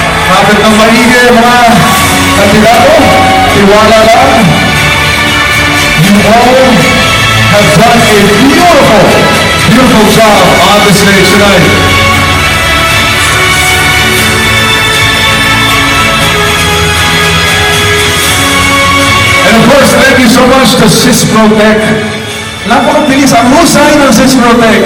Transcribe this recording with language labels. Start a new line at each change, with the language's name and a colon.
Filipino: Kapit ng maigi, mga kandidato, tiwala lang.
English: You all have done a beautiful job on the stage tonight. And of course, thank you so much to Protect.
Filipino: Napakabilis ang husay ng Protect.